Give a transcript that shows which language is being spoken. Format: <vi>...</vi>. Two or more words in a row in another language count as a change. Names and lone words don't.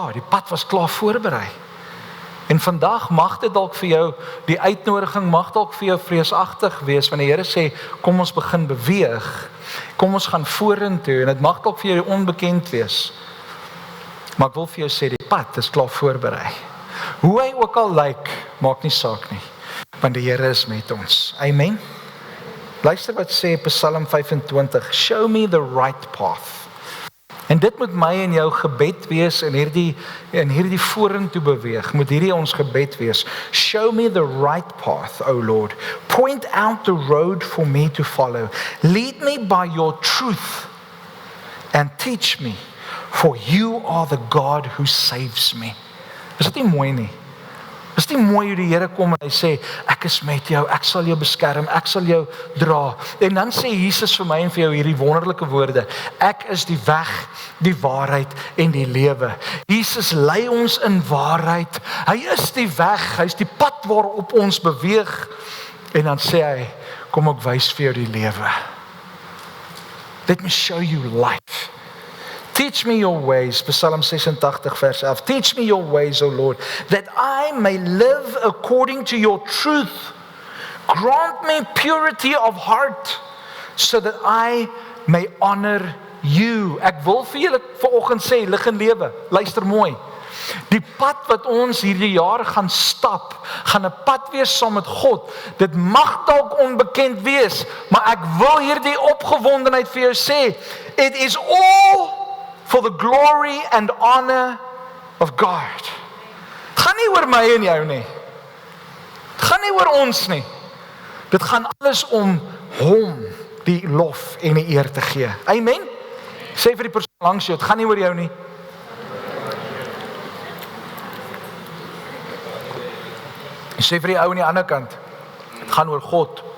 <af>Die pad was klaar voorberei. En vandag mag dit dalk vir jou, die uitnodiging mag dalk vir jou vreesagtig wees, want die Here sê, kom ons begin beweeg, kom ons gaan vorentoe, en dit mag dalk vir jou onbekend wees. Maar ek wil vir jou sê, die pad is klaar voorberei. Hoe hy ook al lyk, maak nie saak nie, want die Here is met ons. Amen. Luister wat sê Psalm 25,</af> <en>show me the right path.</en> <af>En dit moet my en jou gebed wees in hierdie vorentoe beweeg, moet hierdie ons gebed wees.</af> <en>Show me the right path, O Lord. Point out the road for me to follow. Lead me by your truth and teach me, for you are the God who saves me.</en> <af>Is dit nie mooi nie? Is dit nie mooi hoe die Here kom en hy sê, ek is met jou, ek sal jou beskerm, ek sal jou dra. En dan sê Jesus vir my en vir jou hierdie wonderlike woorde, ek is die weg, die waarheid en die lewe. Jesus lei ons in waarheid, hy is die weg, hy is die pad waarop ons beweeg, en dan sê hy, kom ek wys vir jou die lewe.</af> <en>Let me show you life. Teach me your ways, Psalm 86 vers 11. Teach me your ways, O Lord, that I may live according to your truth. Grant me purity of heart, so that I may honor you.</en> <af>Ek wil vir julle vanoggend sê, lig en lewe, luister mooi. Die pad wat ons hierdie jaar gaan stap, gaan 'n pad wees saam met God. Dit mag dalk onbekend wees, maar ek wil hierdie opgewondenheid vir jou sê,</af> <en>it is all for the glory and honor of God.</en> <af>Het gaan nie oor my en jou nie. Het gaan nie oor ons nie. Dit gaan alles om hom die lof en die eer te gee. Amen? Sê vir die persoon langs jou, het gaan nie oor jou nie. Sê vir die ou aan die ander kant, het gaan oor God.</af>